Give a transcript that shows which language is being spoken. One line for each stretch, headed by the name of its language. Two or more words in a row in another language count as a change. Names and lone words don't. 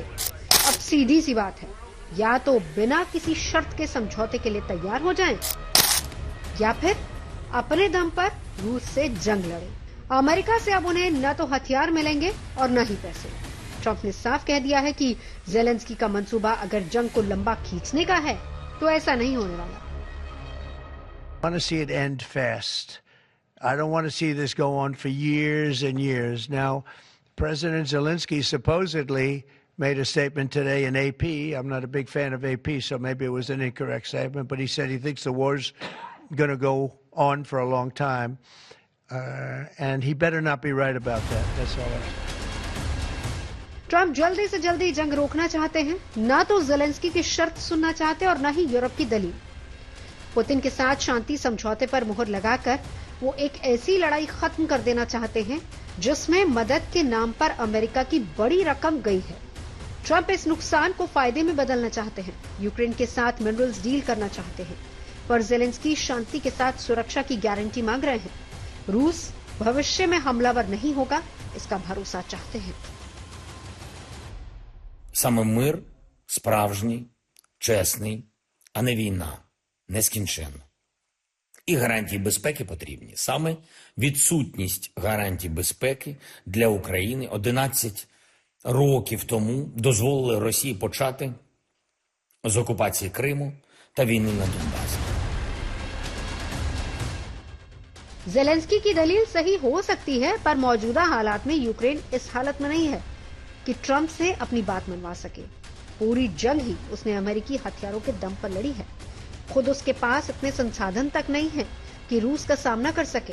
Hindi: अब सीधी सी बात है, या तो बिना किसी शर्त के समझौते के लिए तैयार हो जाएं, या फिर अपने दम पर रूस से जंग लड़े। अमेरिका से अब उन्हें न तो हथियार मिलेंगे और न ही पैसे। ट्रंप ने साफ कह दिया है कि जेलेंस्की का मंसूबा अगर जंग को लंबा खींचने का है तो ऐसा नहीं होने वाला।
English: I want to see it end fast. I don't want to see this go on for years and years. Now, President Zelensky supposedly made a statement today in AP. I'm not a big fan of AP, so maybe it was an incorrect statement, but he said he thinks the war's going to go on for a long time, and he better not be right about that. That's all I say.
Hindi: ट्रंप जल्दी से जल्दी जंग रोकना चाहते हैं, ना तो जेलेंस्की की शर्त सुनना चाहते और ना ही यूरोप की दलील। पुतिन के साथ शांति समझौते पर मुहर लगाकर वो एक ऐसी लड़ाई खत्म कर देना चाहते हैं जिसमें मदद के नाम पर अमेरिका की बड़ी रकम गई है। ट्रंप इस नुकसान को फायदे में बदलना चाहते हैं, यूक्रेन के साथ
English: minerals deal
Hindi: करना चाहते हैं, पर जेलेंस्की शांति के साथ सुरक्षा की गारंटी मांग रहे हैं। रूस भविष्य में हमलावर नहीं होगा, इसका भरोसा चाहते हैं।
Ukrainian: Саме мир справжній, чесний, а не війна, нескінченна. І гарантії безпеки потрібні. Саме відсутність гарантій безпеки для України 11 років тому дозволили Росії почати з окупації Криму та війни на Донбасі.
Hindi: जेलेंस्की की दलील सही हो सकती है, पर मौजूदा हालात में यूक्रेन इस हालत में नहीं है कि ट्रंप से अपनी बात मनवा सके। पूरी जंग ही उसने अमेरिकी हथियारों के दम पर लड़ी है। खुद उसके पास इतने संसाधन तक नहीं है कि रूस का सामना कर सके।